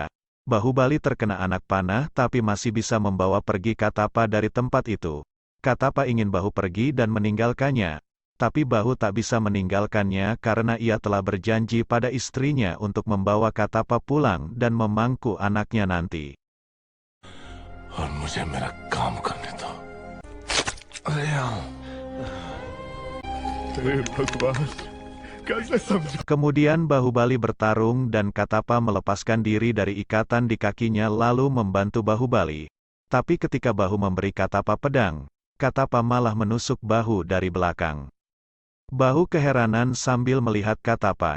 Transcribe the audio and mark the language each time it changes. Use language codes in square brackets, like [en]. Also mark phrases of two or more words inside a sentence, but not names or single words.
[id] Bahubali terkena anak panah tapi masih bisa membawa pergi Katapa dari tempat itu. Katapa ingin Bahu pergi dan meninggalkannya. Tapi Bahu tak bisa meninggalkannya karena ia telah berjanji pada istrinya untuk membawa Katapa pulang dan memangku anaknya nanti. [hi] और मुझे मेरा काम करने दो। अरे हाँ। हे भगवान, कैसे समझा? [id] Kemudian Bahubali bertarung dan Katapa melepaskan diri dari ikatan di kakinya lalu membantu Bahubali. Tapi ketika Bahu memberi Katapa pedang, Katapa malah menusuk Bahu dari belakang. Bahu keheranan sambil melihat Katapa.